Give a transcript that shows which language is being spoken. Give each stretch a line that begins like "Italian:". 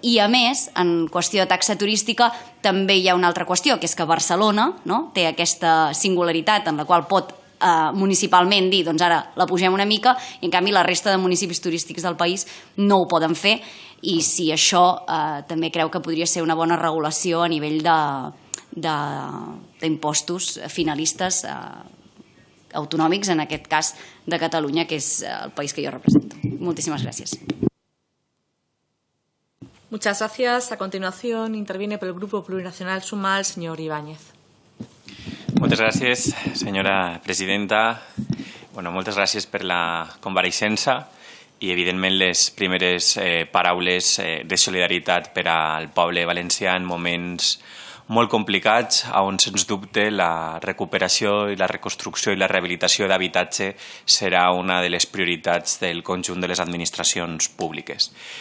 Catalan: I a més, en qüestió de taxa turística també hi ha una altra qüestió, que és que Barcelona té aquesta singularitat en la qual pot municipalment dir, doncs ara la pugem una mica, i en canvi la resta de municipis turístics del país no ho poden fer, i si això també creu que podria ser una bona regulació a nivell d'impostos finalistes autonòmics, en aquest cas de Catalunya, que és el país que jo represento. Moltíssimes gràcies.
Spanish: Muchas gracias. A continuación interviene por el Grupo Plurinacional Sumar el señor Ibáñez.
Catalan: Moltes gràcies, senyora presidenta. Moltes gràcies per la compareixença i, evidentment, les primeres paraules de solidaritat per al poble valencià en moments molt complicats, on, sens dubte, la recuperació i la reconstrucció i la rehabilitació d'habitatge serà una de les prioritats del conjunt de les administracions públiques.